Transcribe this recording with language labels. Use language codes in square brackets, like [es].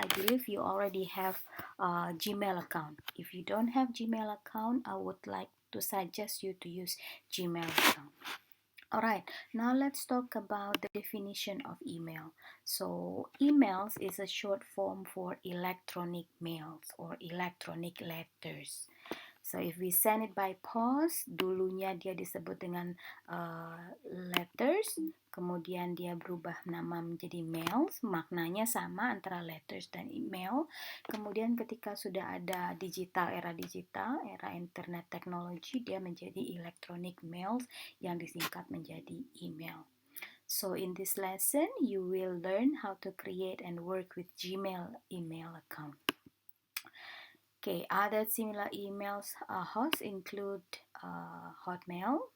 [en] I believe you already have a Gmail account. If you don't have Gmail account, I would like to suggest you to use Gmail account. Alright, now let's talk about the definition of email. So, emails is a short form for electronic mails or electronic letters. So, if we send it by post, [id] dulunya dia disebut dengan letters, kemudian dia berubah nama menjadi mails, maknanya sama antara letters dan email. Kemudian ketika sudah ada era digital, era internet teknologi, dia menjadi electronic mails yang disingkat menjadi email. [en] So in this lesson, you will learn how to create and work with Gmail email account. Okay, other similar emails hosts include Hotmail.